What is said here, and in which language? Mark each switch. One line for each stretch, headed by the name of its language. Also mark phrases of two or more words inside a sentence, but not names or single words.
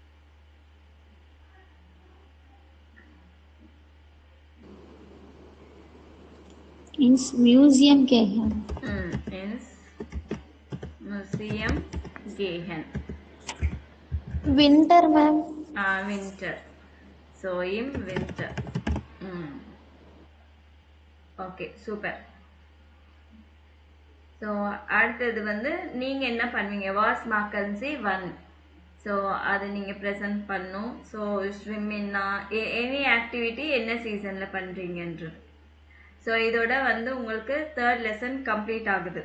German: ins Museum gehen. Ins Museum gehen.
English: Winter ma'am.
German: Winter. So im winter.
English: Okay, super.
Tamil: ஸோ அடுத்தது வந்து நீங்கள் என்ன பண்ணுவீங்க?
German: was machen Sie
Tamil: 1. ஸோ அது நீங்கள் ப்ரெசென்ட் பண்ணணும். ஸோ ஸ்விம்மின்னா
English: any activity
Tamil: என்ன சீசனில் பண்ணுறீங்கன்றது. ஸோ இதோட வந்து உங்களுக்கு
English: 3rd lesson complete
Tamil: ஆகுது.